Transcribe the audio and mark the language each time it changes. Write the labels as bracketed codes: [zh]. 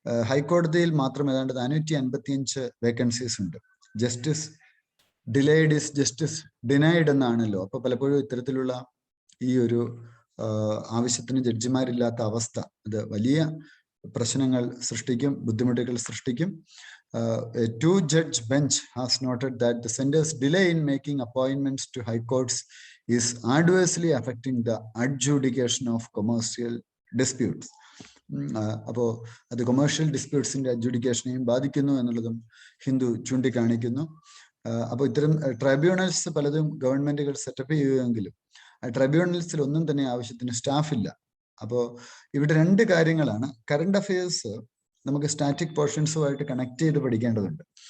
[ml] ഹൈക്കോടതിയിൽ മാത്രം ഏതാണ്ട് 455 വേക്കൻസീസ് ഉണ്ട്. [en] justice delayed is justice denied [ml] എന്നാണല്ലോ. അപ്പൊ പലപ്പോഴും ഇത്തരത്തിലുള്ള ഈ ഒരു ആവശ്യത്തിന് ജഡ്ജിമാരില്ലാത്ത അവസ്ഥ അത് വലിയ പ്രശ്നങ്ങൾ സൃഷ്ടിക്കും, ബുദ്ധിമുട്ടുകൾ സൃഷ്ടിക്കും. [en] A two-judge bench has noted that the center's delay in making appointments to high courts is adversely affecting the adjudication of commercial disputes. [ml] അപ്പോൾ അത് കൊമേഴ്ഷ്യൽ ഡിസ്പ്യൂട്ട്സിന്റെ അഡ്ജുഡിക്കേഷനെയും ബാധിക്കുന്നു എന്നുള്ളതും ഹിന്ദു ചൂണ്ടിക്കാണിക്കുന്നു. അപ്പോൾ ഇത്തരം ട്രൈബ്യൂണൽസ് പലതും ഗവൺമെന്റുകൾ സെറ്റപ്പ് ചെയ്യുമെങ്കിലും ആ ട്രൈബ്യൂണൽസിൽ ഒന്നും തന്നെ ആവശ്യത്തിന് സ്റ്റാഫ് ഇല്ല. അപ്പോൾ ഇവിടെ രണ്ട് കാര്യങ്ങളാണ്. കറണ്ട് അഫയേഴ്സ് നമുക്ക് സ്റ്റാറ്റിക് പോർഷൻസുമായിട്ട് കണക്ട് ചെയ്ത് പഠിക്കേണ്ടതുണ്ട്.